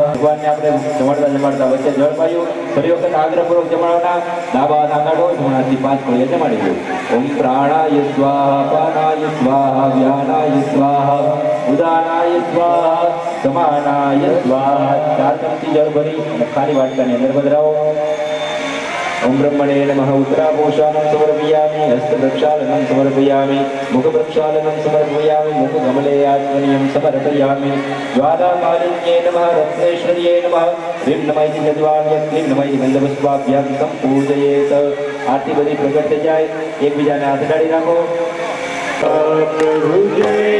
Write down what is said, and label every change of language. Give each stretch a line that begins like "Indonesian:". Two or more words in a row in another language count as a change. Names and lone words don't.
Gujarati: ભગવાનને આપણે જમાડતા વચ્ચે જળ પાયું. ફરી વખત આગ્રહપૂર્વક જમાડવાના. ડાબા હાથ આંખ આડો, જમણા હાથથી 5 કોળિયા જમાડી દો.
Sanskrit: ઓમ પ્રાણાય સ્વાહા અપાનાય સ્વાહા વ્યાનાય સ્વાહા ઉદાનાય સ્વાહા સમાનાય સ્વાહા.
Gujarati: 4 ચમચી જળ ભરી અને ખાલી વાટકાની અંદર પધરાવો.
Sanskrit: ओम ब्रह्मणे नमः. उत्तरापोषानं समर्पयामि, हस्तप्रक्षालनं समर्पयामि, मुखप्रक्षालनं समर्पयामि, मुखकमले आत्मनीयं समर्पयामि. ज्वालामालिन्ये नमः. रत्नेश्वर्ये नमः. ह्रीं नमः इति गजवान्यं, क्लीं नमः इति गन्धपुष्पाभ्यां सम्पूजयेत्.
Gujarati: આરતી બધી પ્રગટ થઈ જાય. એકબીજાને હાથ અડાડી રાખો. પ્રભુ જય